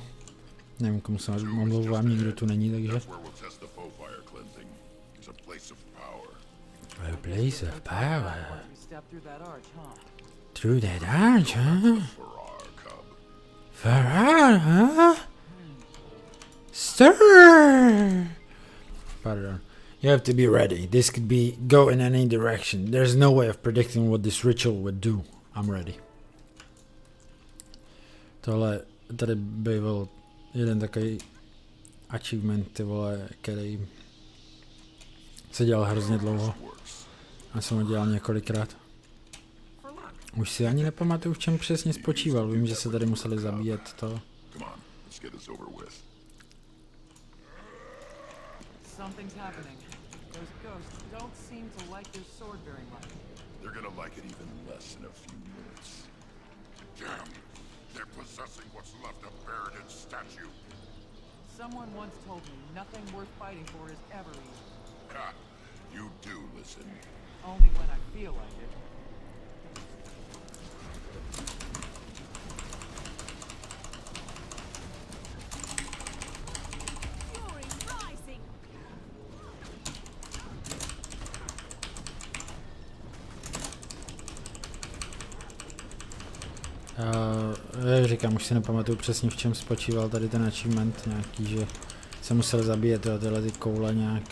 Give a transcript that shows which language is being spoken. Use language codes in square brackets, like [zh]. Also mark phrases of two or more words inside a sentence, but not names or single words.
[cs] Nevím, komu se omlouvám, nikdo tu není, takže... [en] A place of power. Through that arch, huh? Farrar, huh? Stir! Pardon. You have to be ready. This could be go in any direction. There's no way of predicting what this ritual would do. I'm ready. [cs] Tohle tady byl jeden takový achievement, ty vole, který se dělal hrozně dlouho. Já jsem ho dělal několikrát. Už si ani nepamatuju, v čem přesně spočíval. Vím, že se tady museli zabíjet to. [en] Something's happening. Those ghosts don't seem to like your sword very much. They're gonna like it even less in a few minutes. Damn! They're possessing what's left of Baradin's statue. Someone once told me nothing worth fighting for is ever easy. Ha! You do listen. Only when I feel like it. Fury rising. [cs] Jak říkám, už si nepamatuju přesně, v čem spočíval tady ten achievement, nějaký, že se musel zabíjet tyhle ty koule nějak.